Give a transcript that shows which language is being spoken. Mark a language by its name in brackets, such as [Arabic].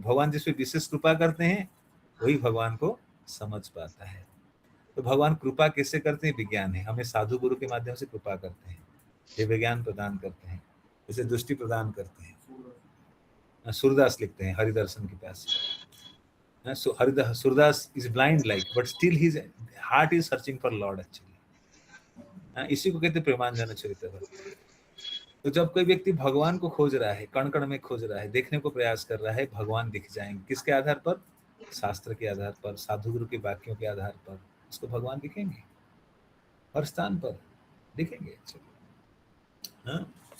[Hindi] भगवान जिस पे विशेष कृपा करते हैं वही भगवान को समझ पाता है। तो भगवान कृपा कैसे करते हैं? विज्ञान है, हमें साधु गुरु के माध्यम से कृपा करते हैं, ये विज्ञान प्रदान करते हैं, जैसे दृष्टि प्रदान करते हैं। सूरदास लिखते हैं हरि दर्शन की प्यास। [English] So Surdas is blind like, but still his heart is searching for Lord actually. [Hindi] इसी को कहते प्रेमांजन चरित भक्ति। तो जब कोई व्यक्ति भगवान को खोज रहा है, कण कण में खोज रहा है, देखने को प्रयास कर रहा है, भगवान दिख जाएंगे। किसके आधार पर? शास्त्र के आधार पर, साधु गुरु के वाक्यों के आधार पर उसको भगवान दिखेंगे, हर स्थान पर दिखेंगे। हाँ?